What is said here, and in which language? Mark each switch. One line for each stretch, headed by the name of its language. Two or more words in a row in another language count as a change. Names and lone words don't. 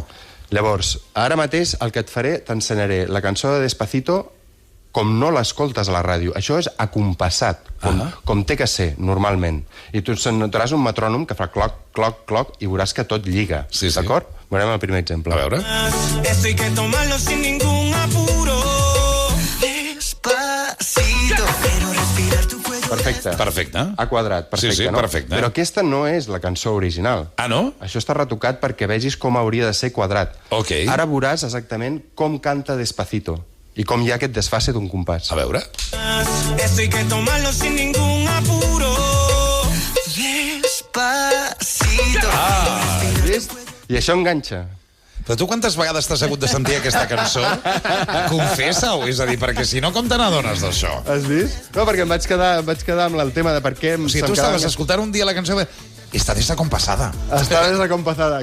Catalan: Llavors, ara mateix el que et faré, t'ensenyaré la cançó de Despacito com no l'escoltes a la ràdio. Això és acompassat, com té que ser, normalment. I tu notaràs un metrònom que fa cloc, cloc, cloc, i veuràs que tot lliga. D'acord? Veurem el primer exemple. A veure.
Spanish: Esto hay que tomarlo sin ningún apuro. Despacito, quiero respirar tu cuello.
Catalan: Perfecte. A quadrat, perfecte, no? Perfecte. Però aquesta no és la cançó original. Ah, no? Això està retocat perquè vegis com hauria de ser quadrat. Ara veuràs exactament com canta Despacito i com hi ha aquest desfase d'un compàs. A veure.
Spanish: Esto hay que tomarlo sin ningún apuro. Despacito.
Catalan: Vist? I això enganxa. Però tu quantes vegades t'has hagut de sentir aquesta cançó? Confessa-ho, és a dir, perquè si no, com te n'adones d'això? Has vist? No, perquè em vaig quedar amb el tema de per què... O sigui, tu estaves escoltant un dia la cançó i està desacompassada. Està desacompassada.